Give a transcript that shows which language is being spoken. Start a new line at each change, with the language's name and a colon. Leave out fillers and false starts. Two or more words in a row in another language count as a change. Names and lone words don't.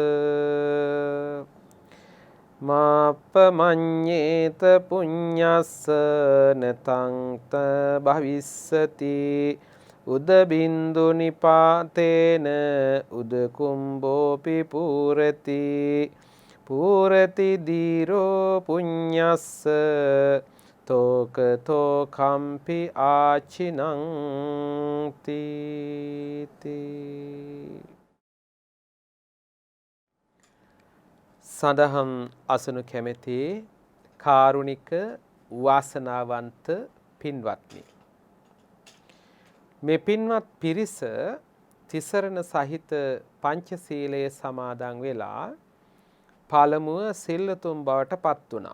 Pali: මාප්පමඤ්ඤේත පුඤ්ඤස්ස නතං ත භවිස්සති උදබින්දු නිපාතේන උදකුම්බෝපි පූරති පූරති දීරෝ පුඤ්ඤස්ස තෝකතෝ කම්පි ආචිනං තීති.
Sinhala: සදහම් අසනු කැමැති කාරුණික වාසනාවන්ත පින්වත්නි, මේ පින්වත් පිරිස තිසරණ සහිත පංචශීලයේ සමාදන් වෙලා පළමුව සිල්ලතුන් බවට පත් වුණා.